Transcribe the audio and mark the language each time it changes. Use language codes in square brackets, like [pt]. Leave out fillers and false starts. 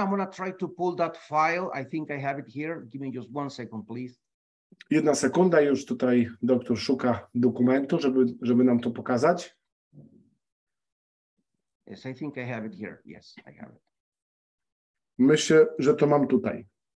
[en] I'm going to try to pull that file. I think I have it here. Give me just 1 second, please. [pl] 1 sekunda, już tutaj doktor szuka dokumentu, żeby nam to pokazać. [en] Yes, I think I have it here. Yes, I have it. [pl] Myślę, że to mam tutaj.